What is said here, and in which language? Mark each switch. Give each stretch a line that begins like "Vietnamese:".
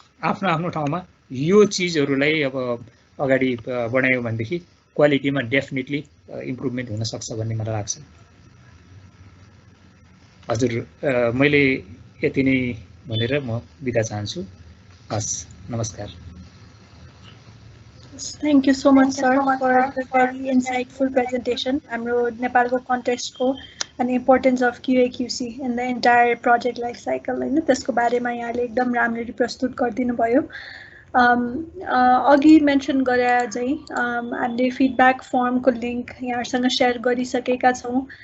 Nepali: आफ्नो आफ्नो ठाउँमा यो चिजहरूलाई अब अगाडि बढायो भनेदेखि क्वालिटीमा डेफिनेटली इम्प्रुभमेन्ट हुन सक्छ भन्ने मलाई लाग्छ। हजुर, मैले यति नै भनेर म बिदा चाहन्छु। हस्, नमस्कार।
English: Thank you so much, sir, for the very insightful presentation.
Nepali: हाम्रो नेपालको कन्टेक्स्टको
English: and the importance of QA/QC in the entire project life cycle
Nepali: हैन, त्यसको बारेमा यहाँले एकदम राम्ररी प्रस्तुत गरिदिनु भयो। अघि मेन्सन गरे चाहिँ हामीले फिडब्याक फर्मको लिङ्क यहाँसँग सेयर गरिसकेका छौँ।